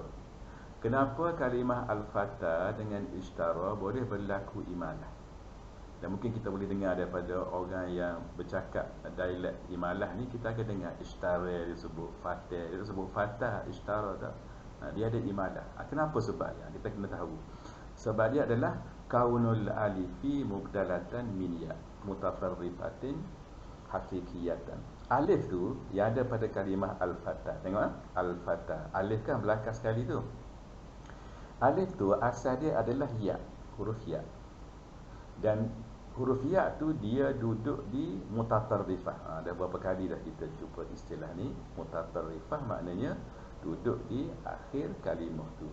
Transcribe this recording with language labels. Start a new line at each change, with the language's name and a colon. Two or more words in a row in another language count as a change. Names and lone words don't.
Malay: Kenapa kalimah al-fata dengan ishtara boleh berlaku imalah? Dan mungkin kita boleh dengar daripada orang yang bercakap dialek imalah ni, kita akan dengar ishtara disebut fatih, dia sebut fatah, ishtara tak. Dia ada imalah. Kenapa sebabnya? Kita kena tahu. Sebab dia adalah
Arabic: كون الألف مبدلة من ياء متطرفة حقيقية.
Malay: Alif tu yang ada pada kalimah al-fatah. Tengok al-fatah. Alif kan belakang sekali tu. Alif tu asal dia adalah ya, huruf ya. Dan huruf ya tu dia duduk di mutatarrifah. Ada berapa kali dah kita jumpa istilah ni. Mutatarrifah maknanya duduk di akhir kalimah tu.